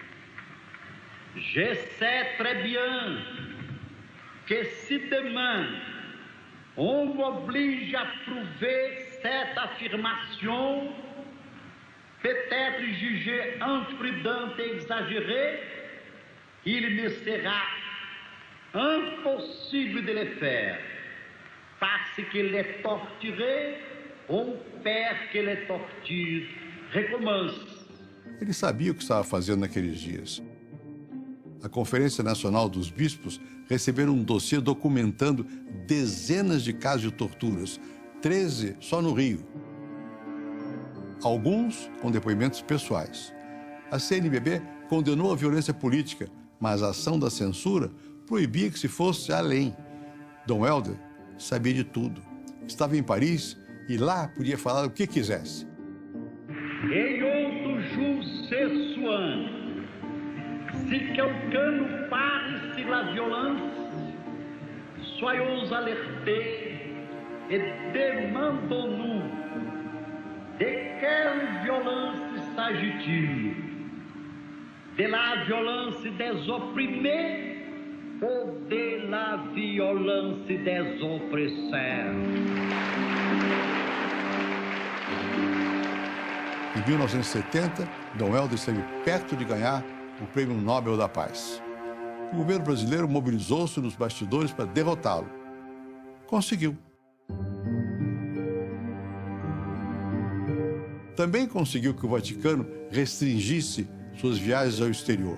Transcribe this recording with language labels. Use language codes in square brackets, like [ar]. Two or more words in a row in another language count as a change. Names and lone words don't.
[fr] Je sais très bien que si demain on m'oblige à prouver cette affirmation, peut-être jugée imprudente et exagérée, il me sera impossible de le faire, parce que les torturés ont peur que les tortures recommencent. [pt] Ele sabia o que estava fazendo naqueles dias. A Conferência Nacional dos Bispos receberam um dossiê documentando dezenas de casos de torturas, 13 só no Rio. Alguns com depoimentos pessoais. A CNBB condenou a violência política, mas a ação da censura proibia que se fosse além. Dom Helder sabia de tudo. Estava em Paris e lá podia falar o que quisesse. [fr] Et autre jour ce soir, si quelqu'un nous parle sur la violence, soyons alertés et demandons-nous de quelle violence s'agit-il? De la violence des opprimés ou de la violence des opresseurs? [pt] Em 1970, Dom Helder esteve perto de ganhar o Prêmio Nobel da Paz. O governo brasileiro mobilizou-se nos bastidores para derrotá-lo. Conseguiu. Também conseguiu que o Vaticano restringisse suas viagens ao exterior.